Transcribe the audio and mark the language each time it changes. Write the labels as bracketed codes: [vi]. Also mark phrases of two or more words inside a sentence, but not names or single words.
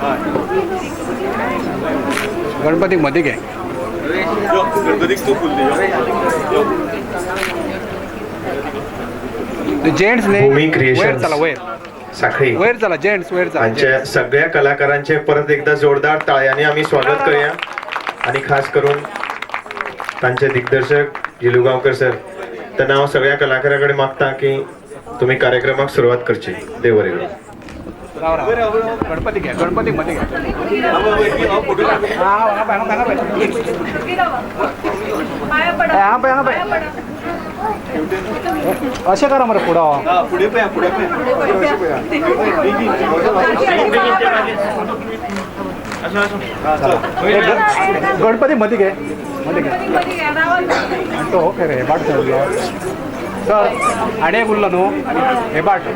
[mr] गणपती मध्ये घ्या जेंट्स भूमी क्रिएशन [kok] चला वयर साखळी वयर चला जेंट्स वयर चला [mr] आमच्या सगळ्या कलाकारांचे परत एकदा जोरदार टाळ्यांनी आम्ही स्वागत करूया आणि खास करून तांचे दिग्दर्शक जिलूगांवकर सर त्यांना [kok] हांव सगळ्या कलाकारांकडे मागता की तुम्ही कार्यक्रमाक सुरुवात करची देव बरें करूं [mr] गणपती घ्या गणपती मध्ये घ्या अशें करा मरे पुढे गणपती मध्ये घे तो ओके रे बाट सर आणि एक उरलो न्हू हे बाट